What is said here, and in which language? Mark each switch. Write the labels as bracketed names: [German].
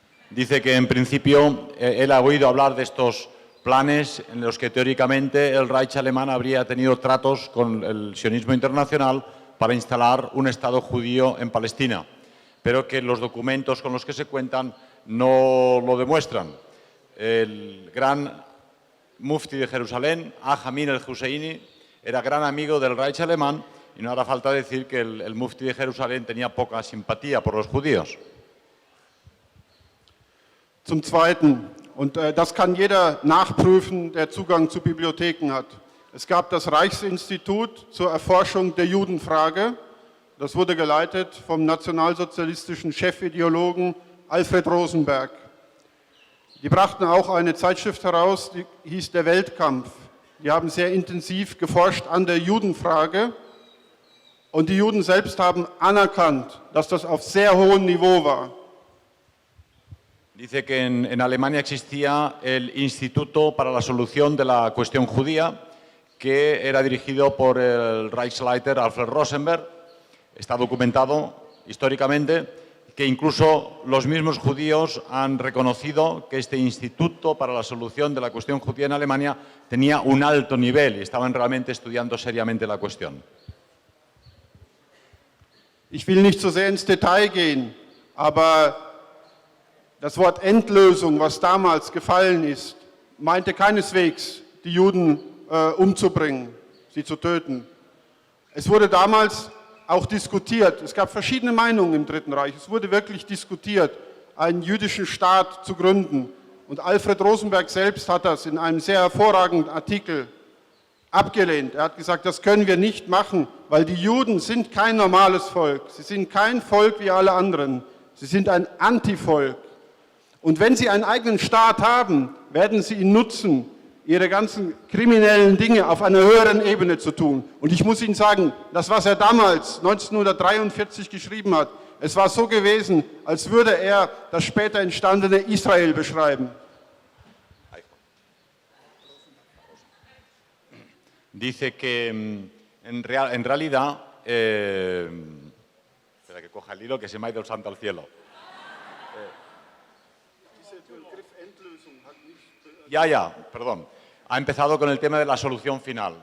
[Spanish] Dice que en principio él ha oído hablar de estos planes en los que teóricamente el Reich alemán habría tenido tratos con el sionismo internacional para instalar un Estado judío en Palestina, pero que los documentos con los que se cuentan no lo demuestran. El gran mufti de Jerusalén, Amin el-Husseini, era gran amigo del Reich alemán y no hará falta decir que el mufti de Jerusalén tenía poca simpatía por los judíos. [German] Zum Zweiten, und das kann jeder nachprüfen, der Zugang zu Bibliotheken hat. Es gab das Reichsinstitut zur Erforschung der Judenfrage. Das wurde geleitet vom nationalsozialistischen Chefideologen Alfred Rosenberg. Die brachten auch eine Zeitschrift heraus, die hieß Der Weltkampf. Die haben sehr intensiv geforscht an der Judenfrage. Und die Juden selbst haben anerkannt, dass das auf sehr hohem Niveau war. [Spanish] Dice que en Alemania existía el Instituto para la Solución de la Cuestión Judía, que era dirigido por el Reichsleiter Alfred Rosenberg. Está documentado históricamente que incluso los mismos judíos han reconocido que este Instituto para la Solución de la Cuestión Judía en Alemania tenía un alto nivel y estaban realmente estudiando seriamente la cuestión. [German] Ich will nicht so sehr ins Detail gehen, aber das Wort Endlösung, was damals gefallen ist, meinte keineswegs, die Juden umzubringen, sie zu töten. Es wurde damals auch diskutiert. Es gab verschiedene Meinungen im Dritten Reich. Es wurde wirklich diskutiert, einen jüdischen Staat zu gründen. Und Alfred Rosenberg selbst hat das in einem sehr hervorragenden Artikel abgelehnt. Er hat gesagt, das können wir nicht machen, weil die Juden sind kein normales Volk. Sie sind kein Volk wie alle anderen. Sie sind ein Antivolk. Und wenn sie einen eigenen Staat haben, werden sie ihn nutzen, ihre ganzen kriminellen Dinge auf einer höheren Ebene zu tun. Und ich muss Ihnen sagen, das, was er damals 1943 geschrieben hat, es war so gewesen, als würde er das später entstandene Israel beschreiben. [Spanish] Dice que en realidad, espera que coja el hilo que se me ha ido el santo al cielo. Ya, perdón. Ha empezado con el tema de la solución final.